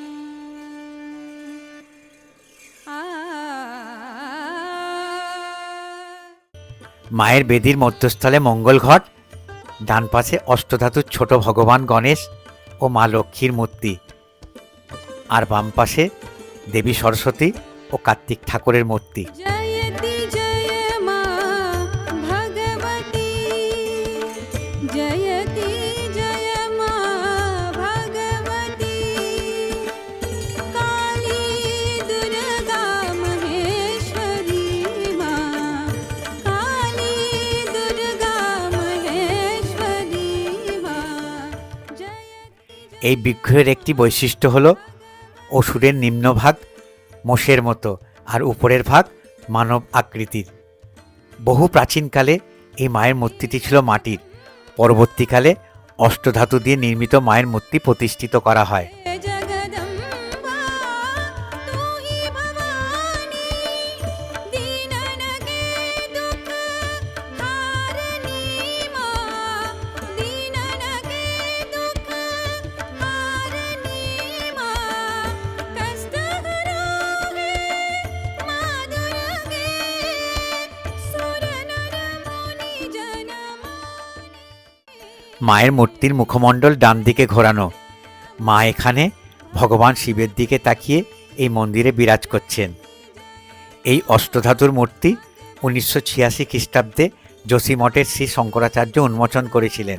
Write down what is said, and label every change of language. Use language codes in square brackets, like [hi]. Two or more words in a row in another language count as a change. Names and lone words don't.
[bn] মায়ের বেদির মধ্যস্থলে মঙ্গল ঘট, ডান পাশে অষ্টধাতুর ছোট ভগবান গণেশ ও মা লক্ষ্মীর মূর্তি, আর বাম পাশে দেবী সরস্বতী ও কার্তিক ঠাকুরের মূর্তি। [hi] जयति जय मा भगवती जयति जय मा भगवती काली दुर्गा महेश्वरी मा काली दुर्गा महेश्वरी मा जयति [bn] এই বিগ্রহের একটি বৈশিষ্ট্য হল অসুরের নিম্নভাগ মোষের মতো আর উপরের ভাগ মানব আকৃতির। বহু প্রাচীনকালে এই মায়ের মূর্তিটি ছিল মাটির। পরবর্তীকালে অষ্টধাতু দিয়ে নির্মিত মায়ের মূর্তি প্রতিষ্ঠিত করা হয়। [hi] जगदम्बा तू ही भवानी दीननगे दुख हारनी मां दीननगे दुख हारनी मां कष्ट हरोगे मां दुर्गे सुर नर मुनि जन [bn] মায়ের মূর্তির মুখমণ্ডল ডান দিকে ঘোরানো। মা এখানে ভগবান শিবের দিকে তাকিয়ে এই মন্দিরে বিরাজ করছেন। এই অষ্টধাতুর মূর্তি 1986 খ্রিস্টাব্দে যোশীমঠের শ্রী শঙ্করাচার্য উন্মোচন করেছিলেন।